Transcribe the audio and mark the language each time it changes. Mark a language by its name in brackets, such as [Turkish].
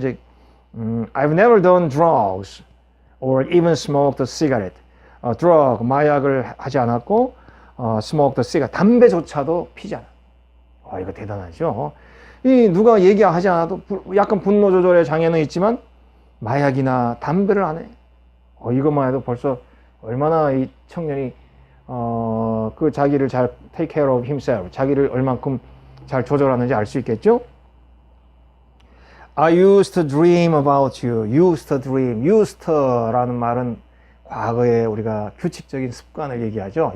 [Korean] 이제 [English] I've never done drugs or even smoked a cigarette. [Korean] drug 마약을 하지 않았고 [English] smoked a cigarette [Korean] 담배조차도 피지 않아. 이거 대단하죠. 이 누가 얘기하지 않아도 약간 분노 조절의 장애는 있지만 마약이나 담배를 안 해. 이것만 해도 벌써 얼마나 이 청년이 그 자기를 잘 [English] take care of himself, [Korean] 자기를 얼만큼 잘 조절하는지 알 수 있겠죠? [English] I used to dream about you. Used to dream. [Korean] used to라는 말은 과거에 우리가 규칙적인 습관을 얘기하죠.